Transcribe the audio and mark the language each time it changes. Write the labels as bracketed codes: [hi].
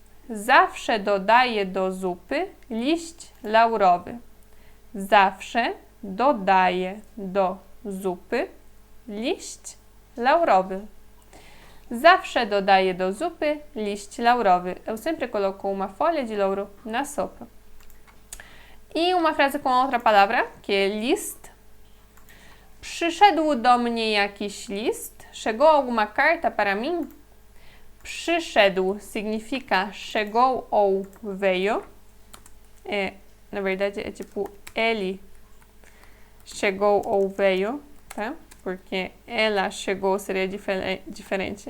[pl] Zawsze dodaję do zupy liść laurowy. Zawsze dodaję do zupy liść laurowy. Zawsze dodaję do zupy liść laurowy. [pt] Eu sempre coloco uma folha de louro na sopa. E uma frase com outra palavra, que é list. [pl] Przyszedł do mnie jakiś list. [pt] Chegou alguma carta para mim? Przyszedł significa chegou ou veio. Na verdade, é tipo ele chegou ou veio, tá? Porque ela chegou seria diferente.